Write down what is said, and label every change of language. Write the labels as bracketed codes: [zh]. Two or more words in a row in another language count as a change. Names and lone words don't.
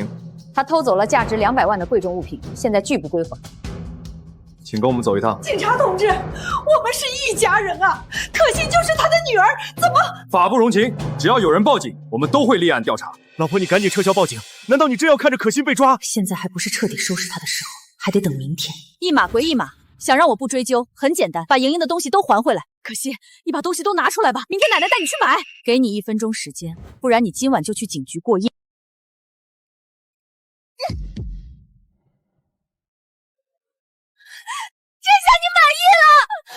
[zh] 他偷走了價值200萬的貴重物品，現在拒不歸還。請跟我們走一趟。警察同志，我們是一家人啊！可心就是他的女兒，怎麼？法不容情，只要有人報警，我們都會立案調查。老婆，你趕緊撤銷報警！難道你真要看着可心被抓？現在還不是徹底收拾他的時候，還得等明天。一碼歸一碼，想讓我不追究，很簡單，把瑩瑩的東西都還回來。 可惜，你把东西都拿出来吧，明天奶奶带你去买。给你1分钟时间，不然你今晚就去警局过夜。这下你满意了？